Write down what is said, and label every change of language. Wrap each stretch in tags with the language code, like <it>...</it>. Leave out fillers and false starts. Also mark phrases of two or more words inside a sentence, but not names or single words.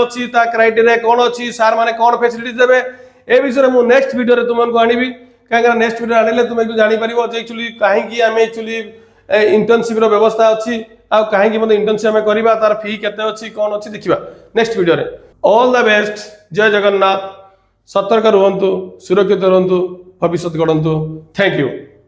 <or>ଅଛି ତା କ୍ରାଇଟେରିଆ କଣ ଅଛି ସାର ମାନେ କଣ ଫାସିଲିଟି ଦେବେ ଏ ବିଷୟ ରେ ମୁ</or> <en>next video</en> <or>ରେ ତୁମମାନଙ୍କ କୁ ଆଣିବି କାହିଁ</or> <en>next video</en> <or>ଆଣିଲେ ତୁମେ ଜାଣି ପାରିବ ଯେ ଏକଚୁଆଲି କାହେ କି ଆମେ ଏକଚୁଆଲି ଇଣ୍ଟର୍ନସିପ ର ବ୍ୟବସ୍ଥା ଅଛି ଆ କାହେ କି ମୁଁ ଇଣ୍ଟର୍ନସିପ ମେ କରିବା ତାର ଫି କେତେ ଅଛି କଣ ଅଛି ଦେଖିବା</or> <en>next video</en> <or>ରେ</or> <en>all the best</en> <or>ଜୟ ଜଗନ୍ନାଥ ସତର୍କ ରହନ୍ତୁ ସୁରକ୍ଷିତ ରହନ୍ତୁ ଭବିଷ୍ୟ ଗଢ଼ନ୍ତୁ</or> <en>thank you.</en>